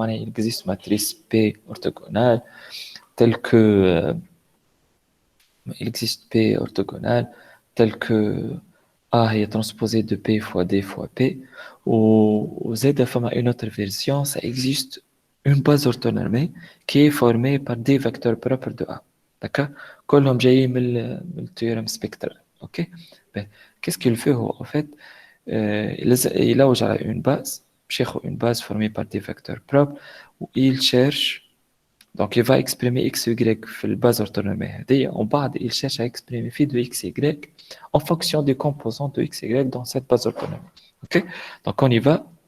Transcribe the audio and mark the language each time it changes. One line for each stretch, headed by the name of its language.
French: Il existe une matrice P orthogonale telle que il existe P orthogonale telle que A est transposé de P fois D fois P. Ou Z, une autre version, ça existe une base orthonormée qui est formée par des vecteurs propres de A. D'accord?
Arabic: كلهم جايين من التيورم spectral.
French: Ok? Ben, qu'est-ce qu'il fait en fait? Il a une base, une base formée par des vecteurs propres où il cherche. Donc, il va exprimer x, y
Arabic: في البase
French: orthonormée. En bas, il cherche à exprimer phi de x, y en fonction des composants de x, y dans cette base orthonormée. Ok? Donc, on y va.